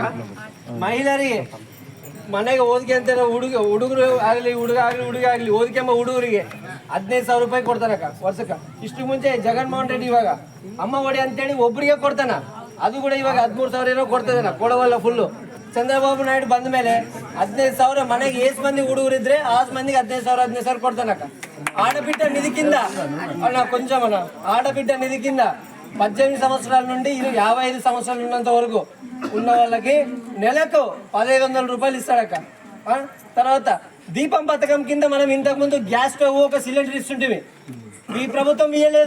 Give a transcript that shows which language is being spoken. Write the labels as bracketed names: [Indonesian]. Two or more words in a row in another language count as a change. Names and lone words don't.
[Kannada] ಮಹಿಳೆಯರಿಗೆ ಮನೆಗೆ ಓದಿಗೆ ಅಂತ ಹುಡುಗರು ಆಗಲಿ ಹುಡುಗ ಆಗಲಿ ಓದಿಕೆಂಬ ಹುಡುಗರಿಗೆ 15,000 ರೂಪಾಯಿ ಕೊಡ್ತಾರಕ್ಕ ವರ್ಷಕ್ಕೆ. ಇಷ್ಟು ಮುಂಚೆ ಜಗನ್ಮೋಹನ್ ರೆಡ್ಡಿ ಇವಾಗ ಅಮ್ಮ ಒಡಿ ಅಂತೇಳಿ ಒಬ್ಬರಿಗೆ ಕೊಡ್ತಾನ, ಅದು ಕೂಡ ಇವಾಗ 13,000 ಏನೋ ಕೊಡ್ತಾನ, ಕೊಡವಲ್ಲ ಫುಲ್ಲು. ಚಂದ್ರಬಾಬು ನಾಯ್ಡು ಬಂದ ಮೇಲೆ 15,000 ಮನೆಗೆ ಎಷ್ಟು ಮಂದಿ ಹುಡುಗರಿದ್ರೆ ಆ ಮಂದಿಗೆ 15,000 ಕೊಡ್ತಾನಕ್ಕ. [Telugu] ఆడబిడ్డ నిధి కింద కొంచెం ఆడబిడ్డ నిధి కింద 18 సంవత్సరాల నుండి 55 సంవత్సరాలు ఉన్నంత వరకు ఉన్న వాళ్ళకి నెలకు 1,500 రూపాయలు ఇస్తాడక్క. తర్వాత దీపం పథకం కింద మనం ఇంతకు ముందు గ్యాస్ స్టవ్ ఒక సిలిండర్ ఇస్తుంటివి, ఈ ప్రభుత్వం ఇయ్యలేదు.